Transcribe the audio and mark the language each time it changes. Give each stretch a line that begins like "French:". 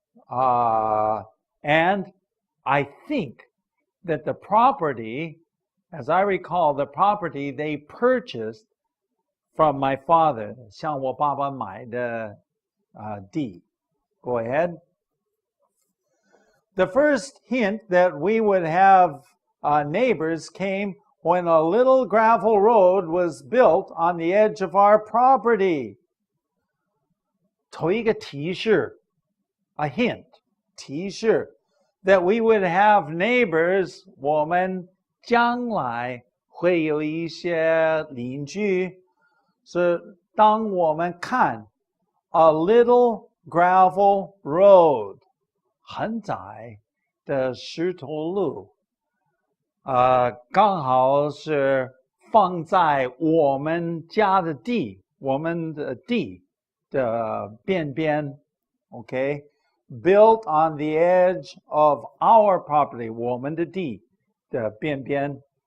English: And I think that the property, as I recall, the property they purchased from my father,
Chinese: 向我爸爸买的地.
English: Go ahead. The first hint that we would have neighbors came when a little gravel road was built on the edge of our property.
Chinese: 头一个提示,
English: a hint,
Chinese: 提示,
English: that we would have neighbors,
Chinese: 我们将来会有一些邻居,是当我们看
English: a little gravel road,
Chinese: 很窄的石头路, 刚好是放在我们家的地, 我们的地的边边, okay?
English: Built on the edge of our property,
Chinese: 我们的地的边边.